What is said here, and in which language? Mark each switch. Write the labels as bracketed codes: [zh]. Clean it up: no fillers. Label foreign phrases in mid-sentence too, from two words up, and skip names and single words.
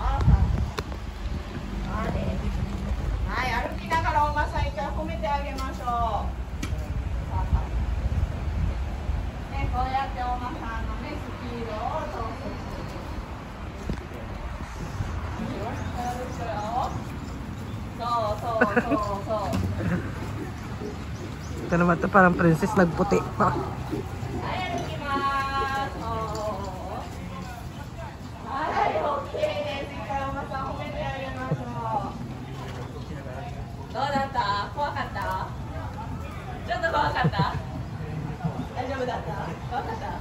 [ja] はい、歩きながらお馬さん一回褒めてあげましょう。ね、こうやってお馬さんのね、スピードを調節していきます。そう。 [tl] Ito naman to parang princess nagputi. [ja] はい、歩きます。はい、OK です。一回お馬さん褒めてあげましょう。どうだった？怖かった？ちょっと怖かった？大丈夫だった？怖かった？